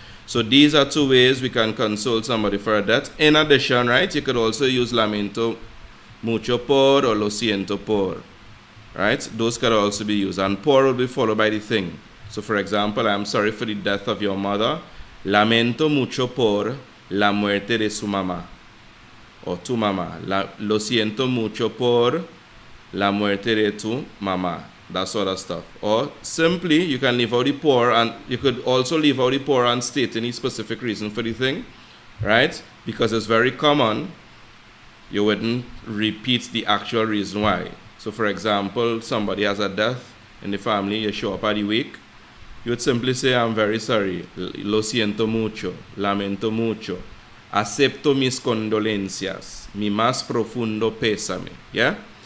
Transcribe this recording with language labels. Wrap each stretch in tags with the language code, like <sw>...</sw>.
<en>So these are two ways we can console somebody for a death. In addition, right, you could also use</en> <es>lamento mucho por</es> <en>or</en> <es>lo siento por.</es> <en>Right? Those could also be used. And por will be followed by the thing. So for example, I'm sorry for the death of your mother.</en> <es>Lamento mucho por la muerte de su mamá. Or tu mamá. Lo siento mucho por la muerte de tu mamá.</es> <en>That sort of stuff. Or simply, you can leave out the por, and you could also leave out the por and state any specific reason for the thing, right? Because it's very common, you wouldn't repeat the actual reason why. So for example, somebody has a death in the family, you show up at the wake, you would simply say, I'm very sorry,</en> <es>lo siento mucho, lamento mucho, acepto mis condolencias, mi más profundo pésame,</es> <en>yeah?</en>